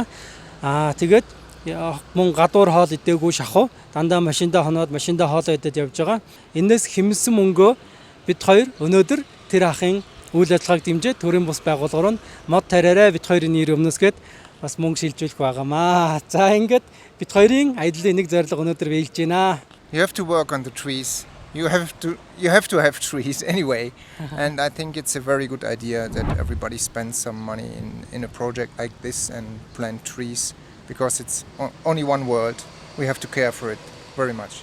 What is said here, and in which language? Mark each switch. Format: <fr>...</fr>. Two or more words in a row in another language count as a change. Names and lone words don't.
<mn>Тэгээд мөн гадуур хоол идээгүй шахуу дандаа машиндаа хоноод машиндаа хоолоо идээд явж байгаа. Энээс хэмнсэн мөнгөө бид хоёр өнөөдөр тэр ахын үйл ажиллагааг дэмжиж төрийн бус байгууллага руу мод тараарай бид хоёрын нэр өмнөөс гээд бас мөнгө шилжүүлэх байгаамаа. За ингээд бид хоёрын аяллаа нэг зорилго өнөөдөр биелж байна.</mn> <en>You have to work on the trees. You have to have trees anyway, and I think it's a very good idea that everybody spends some money in a project like this and plant trees because it's only one world. We have to care for it very much.</en>